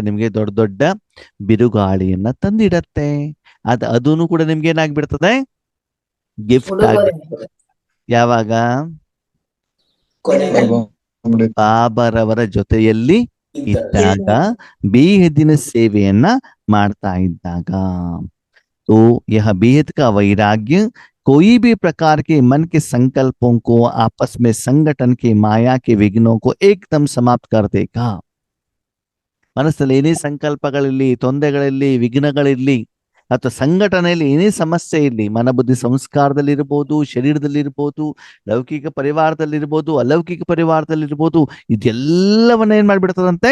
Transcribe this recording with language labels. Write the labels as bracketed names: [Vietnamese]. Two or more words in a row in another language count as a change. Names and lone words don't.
[Kannada] ನಿಮ್ಗೆ ದೊಡ್ಡ ದೊಡ್ಡ ಬಿರುಗಾಳಿಯನ್ನ ತಂದಿಡತ್ತೆ. ಅದೂ ಕೂಡ ನಿಮ್ಗೆ ಏನಾಗ್ಬಿಡ್ತದೆ? ಗಿಫ್ಟ್ ಆಗ್ಬಿಡ್ತದೆ. ಯಾವಾಗ? ಬಾಬರವರ ಜೊತೆಯಲ್ಲಿ ಇದ್ದಾಗ, ಬೇಹದ್ದಿನ ಸೇವೆಯನ್ನ ಮಾಡ್ತಾ ಇದ್ದಾಗ. [Hindi] तो यह बेहद का वैराग्य कोई भी प्रकार के मन के संकल्पों को, आपस में संगठन के माया के विघ्नों को एकदम समाप्त कर देगा. [Kannada] ಮನಸ್ಸಲ್ಲಿ ಏನೇ ಸಂಕಲ್ಪಗಳಿರ್ಲಿ, ತೊಂದರೆಗಳಿರ್ಲಿ, ವಿಘ್ನಗಳಿರ್ಲಿ, ಅಥವಾ ಸಂಘಟನೆಯಲ್ಲಿ ಏನೇ ಸಮಸ್ಯೆ ಇರಲಿ, ಮನಬುದ್ಧಿ ಸಂಸ್ಕಾರದಲ್ಲಿರ್ಬೋದು, ಶರೀರದಲ್ಲಿರ್ಬೋದು, ಲೌಕಿಕ ಪರಿವಾರದಲ್ಲಿರ್ಬೋದು, ಅಲೌಕಿಕ ಪರಿವಾರದಲ್ಲಿರ್ಬೋದು, ಇದೆಲ್ಲವನ್ನ ಏನ್ ಮಾಡ್ಬಿಡ್ತದಂತೆ?